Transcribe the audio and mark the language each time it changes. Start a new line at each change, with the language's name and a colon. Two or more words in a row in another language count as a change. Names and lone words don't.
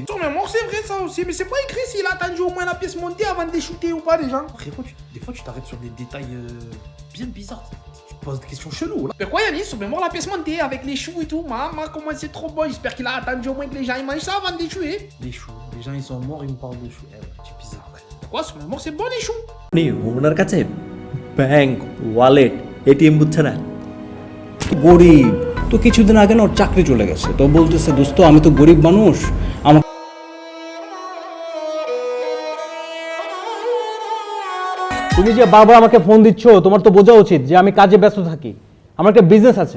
French: Sur mes morts, c'est vrai ça aussi, mais c'est pas écrit s'il a attendu au moins la pièce montée avant de les shooter ou pas, les gens. Frérot, des fois tu t'arrêtes sur des détails bien bizarres. Tu te poses des questions cheloues là. Mais quoi, Yannis, sur mes morts, la pièce montée avec les choux et tout. Maman, comment c'est trop bon. J'espère qu'il a attendu au moins que les gens ils mangent ça avant de les tuer. Les choux, les gens ils sont morts, ils me parlent de choux. Eh ouais, c'est bizarre. Pourquoi sur mes morts, c'est bon les choux?
Bangla: ওনার কাছে
English: bank wallet ATM
Bangla: বুঝছে না গরিব তো কিছুদিন আগে না ওর চাকরি চলে গেছে তো বলতেছে দোস্ত আমি তো গরিব মানুষ আমার তুমি যে বারবার আমাকে ফোন দিচ্ছ তোমার তো বোঝা উচিত যে আমি কাজে ব্যস্ত থাকি আমার একটা বিজনেস আছে